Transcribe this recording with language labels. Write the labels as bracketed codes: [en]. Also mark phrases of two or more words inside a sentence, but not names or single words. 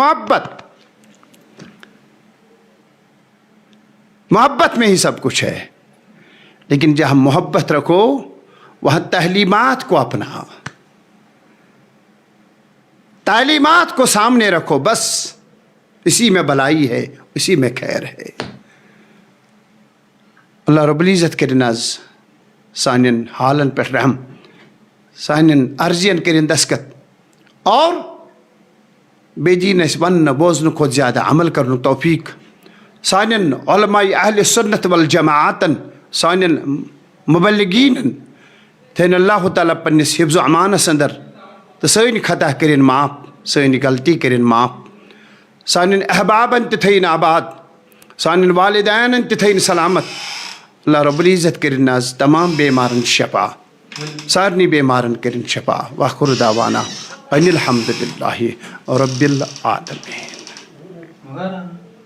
[ur] محبت میں ہی سب کچھ ہے لیکن جہاں محبت رکھو وہاں تعلیمات کو اپنا تعلیمات کو سامنے رکھو بس اسی میں بلائی ہے اسی میں خیر ہے [ar] اللہ رب العزت [ks] کے ناز سانین حالن پر رحم سانین عرضین کرن دسکت اور بے دین اس ون بوزن کو زیادہ عمل کرن توفیق سانین علماء اہل سنت والجماعتن سانین مبلغین تھین اللہ تعالیٰ پنس حفظ و امانس اندر تو سین خطا کرن معاف سین غلطی کرن معاف سانین احبابن تھین آباد سانین والدین تھین سلامت [ar] اللہ رب العزت [ks] کرن ناز تمام بیمارن شفا سارنی بیمارن کرن شفا [ar] وآخر دعوانا ان الحمد للہ رب العالمین